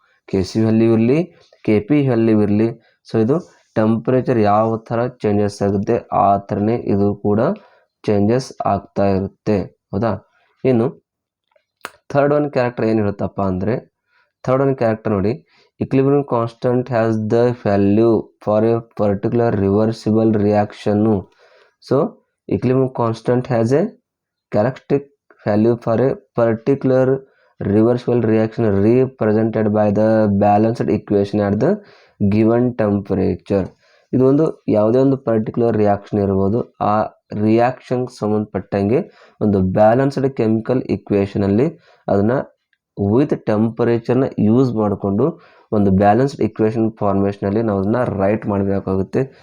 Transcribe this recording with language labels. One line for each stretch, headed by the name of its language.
Kannada: K C value ಇರಲಿ, K P value ಇರಲಿ, so ಇದು ಟೆಂಪರೇಚರ್ ಯಾವ ಥರ ಚೇಂಜಸ್ ಆಗುತ್ತೆ ಆ ಥರನೇ ಇದು ಕೂಡ ಚೇಂಜಸ್ ಆಗ್ತಾ ಇರುತ್ತೆ, ಹೌದಾ. ಇನ್ನು
English: third one character
Kannada: ಏನು ಹೇಳುತ್ತಪ್ಪ ಅಂದರೆ,
English: third one character
Kannada: ನೋಡಿ,
English: equilibrium constant has the value for a particular reversible reaction. So equilibrium constant has a characteristic value for a particular reversible reaction represented by the balanced equation at the given temperature.
Kannada: ಇದು ಒಂದು ಯಾವುದೇ ಒಂದು particular reaction ಇರ್ಬೋದು, ಆ reaction ಸಂಬಂಧಪಟ್ಟಂಗೆ ಒಂದು balanced chemical ಇಕ್ವೇಷನಲ್ಲಿ ಅದನ್ನು with ಟೆಂಪರೇಚರ್ನ use ಮಾಡಿಕೊಂಡು ಒಂದು ಬ್ಯಾಲೆನ್ಸ್ಡ್ ಇಕ್ವೇಷನ್ ಫಾರ್ಮೇಷನಲ್ಲಿ ನಾವು ಅದನ್ನು ರೈಟ್ ಮಾಡಬೇಕಾಗುತ್ತೆ.